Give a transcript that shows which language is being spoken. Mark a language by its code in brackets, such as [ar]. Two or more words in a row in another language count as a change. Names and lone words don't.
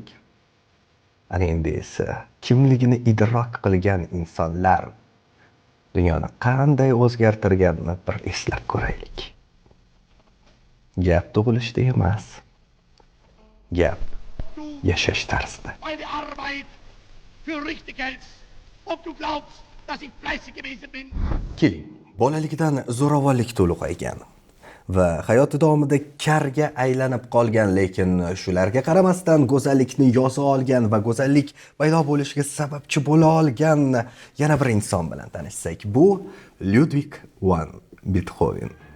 [uz] Ana endi esa kimligini idrok qilgan insonlar dunyoni qanday o'zgartirganini bir eslab ko'raylik. Gap tug'ilishda emas, gap yashash tarzida. [de] Meine Arbeit für richtig hältst, ob du glaubst, dass ich fleißig gewesen bin. [uz] Keling, bolaligidan zo'ravonlik to'lg'aygan va hayoti davomida karga aylanib qolgan, lekin shularga qaramasdan go'zallikni yoza olgan va go'zallik paydo bo'lishiga sababchi bo'la olgan yana bir inson bilan tanishsak, bu Ludwig van Beethoven.